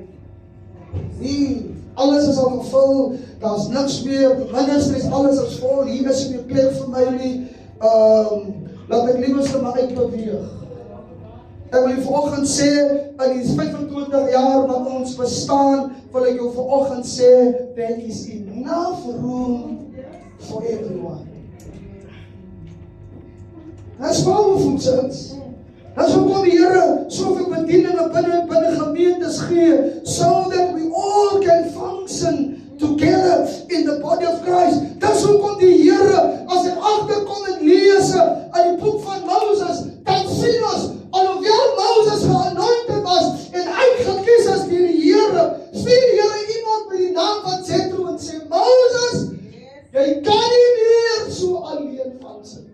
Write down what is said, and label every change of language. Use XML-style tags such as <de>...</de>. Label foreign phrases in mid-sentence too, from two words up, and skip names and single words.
<af>Nee, alles is al gevul, daar is niks meer, ministries, alles is vol, hier is nie meer plek vir my nie, laat ek liefst maar uitbeweeg. Ek wil jy vanoggend sê, in die 25 jaar wat ons bestaan, wil ek jou vanoggend sê,</af> <en>there is enough room for everyone. That's powerful, church.</en> <af>That's hoekom die Here soveel bedieninge binne gemeentes gee,</af> <en>so that we all can function together in the body of Christ.</en> <af>Dis hoekom die Here, as ek agterkom en lees aan die boek van Moses, dan sien ons, alhoewel Moses geanointed was en uitgekies is deur die Here, stuur die Here iemand met die naam van Jethro en sê, Moses, jy kan nie meer so alleen function.</af>